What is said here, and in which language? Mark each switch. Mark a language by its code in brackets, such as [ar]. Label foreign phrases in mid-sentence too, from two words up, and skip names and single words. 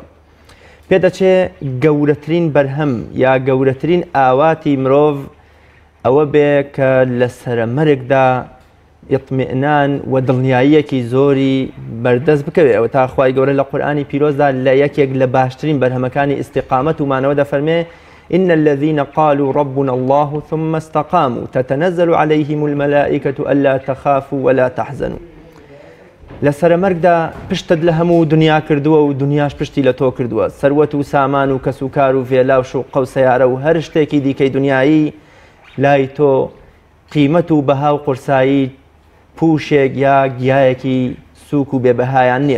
[ckb] پێدەچێ گەورەترین بەرهەم یا گەورەترین ئاواتی مرۆڤ ئەوە بێ کە لە سەرەمەرگدا ئیطمئنان و دڵنیاییەکی زۆری بەردەست بکەوێت. ئەوە تا خوای گەورە لە قورئانی پیرۆزدا لە یەکێک لە باشترین بەرهەمەکانی ئیستیقامەت و مانەوە دەفەرمێ [ar] إن الذين قالوا ربنا الله ثم استقاموا تتنزل عليهم الملائكة ألا تخافوا ولا تحزنوا. [ckb] لسرمرگدا پشتت لە هەموو دنیا کردووە و دنیاش پشتی لە تۆ کردووە. سەروەت و سامان و کەس و کار و ڤێلا و شوق و سەیارە و هەر شتێکی دیکەی دنیایی لای تۆ قیمەت و بەها و قورسایی پوشێک یا گیایەکی سووک و بێبەهایان نییە.